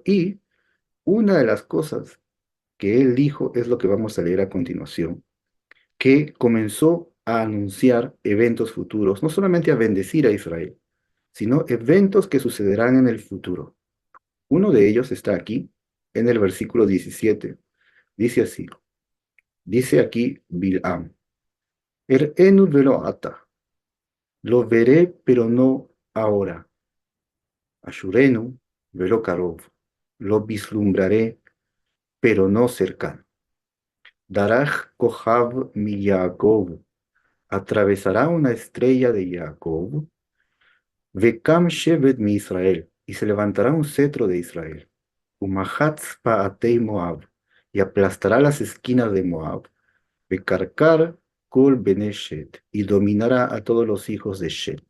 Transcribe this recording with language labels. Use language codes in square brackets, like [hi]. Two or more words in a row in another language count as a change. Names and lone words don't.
[es] Y una de las cosas que él dijo es lo que vamos a leer a continuación, que comenzó a anunciar eventos futuros, no solamente a bendecir a Israel, sino eventos que sucederán en el futuro. Uno de ellos está aquí, en el versículo 17. Dice así, dice aquí Bil'am, [he] אראנו ולא עתה, [es] lo veré pero no ahora. [he] אשורנו ולא קרוב, [es] lo vislumbraré pero no cercano. [he] דרך כוכב מיעקב, [es] atravesará una estrella de Jacob, [he] וקם שבט מישראל, [es] y se levantará un cetro de Israel, [he] ומחץ פאתי מואב, [es] y aplastará las esquinas de Moab, [he] וקרקר כל בני שת, [es] y dominará a todos los hijos de Shet.